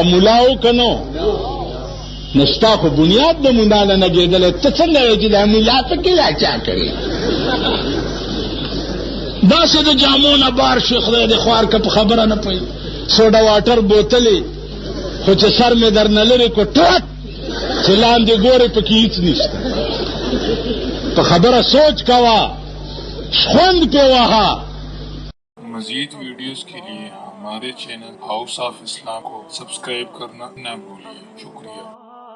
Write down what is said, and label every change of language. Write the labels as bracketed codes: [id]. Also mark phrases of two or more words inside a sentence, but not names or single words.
[ps] او ملاو کنو نستا خو بنیاد د مولا نه لګېدلی ته څنګه وایې چې دا مولا پکې لا چا کړې داسې د جامو نه بار شي خدای دې خوار که په خبره نه پوهېږي [en] soda water [ps] بوتلې خو چې سر مې در نه لرې کو ټوټ چې لاندې ګورې پکې هېڅ نشته په خبره سوچ کوه خوند پې وهه [ur] مزید ویڈیوز کے لیے ہمارے چینل ہاؤس آف اسلام کو سبسکرائب کرنا نہ بھولیے. شکریہ.